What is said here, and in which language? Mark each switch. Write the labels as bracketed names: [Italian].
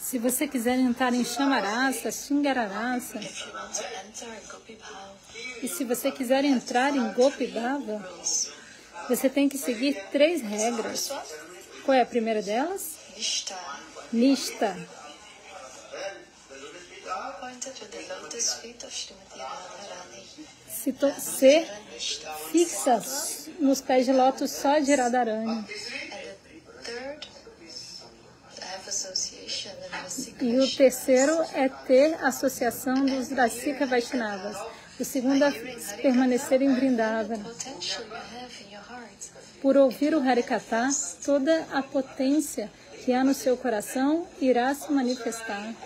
[Portuguese] Se você quiser entrar em Chamarasa, Shingararasa, [English] if you want to enter Gopi Bhav, [Portuguese] e se você quiser entrar em Gopi Bhava, você tem que seguir 3 regras. Qual é a primeira delas? Nishta, Nishta. [English] pointed to the lotus feet of Srimati Radharani. [Portuguese] Ser Nishta. fixa nos pés de lótus só de Radharani. [English] And the third, to have association with Rasika [Portuguese] E o terceiro é ter associação dos Rasika Vaishnavas. O segundo é permanecer em Vrindavana. [English] potential you have in your heart. [Portuguese] Por ouvir o Harikatha, toda a potência que há no seu coração irá se manifestar.